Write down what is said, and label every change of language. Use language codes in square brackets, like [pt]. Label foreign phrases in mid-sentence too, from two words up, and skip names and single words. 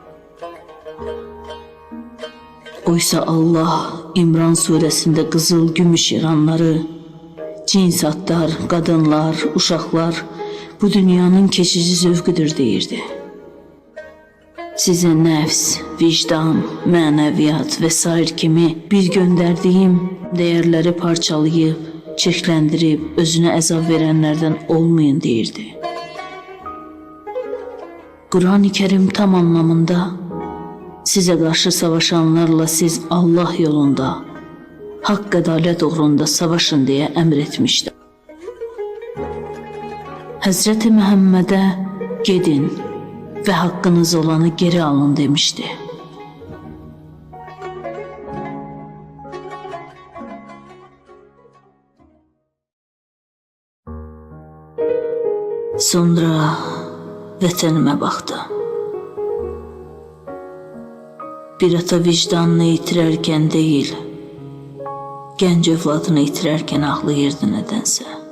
[az] Oysa Allah İmran surəsində qızıl, gümüş iranları, cins atlar, qadınlar, uşaqlar bu dünyanın keçici zövqüdür deyirdi. Sizə nəfs, vicdan, mənəviyyat və s. kimi bir göndərdiyim dəyərləri parçalayıb, çirkləndirib, özünə əzab verənlərdən olmayın deyirdi. [tr] Kur'an-ı Kerim tam anlamında size karşı savaşanlarla siz Allah yolunda, hak [az] ədalət uğrunda [tr] savaşın diye emretmişti. Hazreti Muhammed'e gedin ve hakkınız olanı geri alın demişti. [az] Sonra vətənimə baxdım. Bir ata vicdanını itirərkən deyil, gənc övladını itirərkən ağlayırdı nədənsə.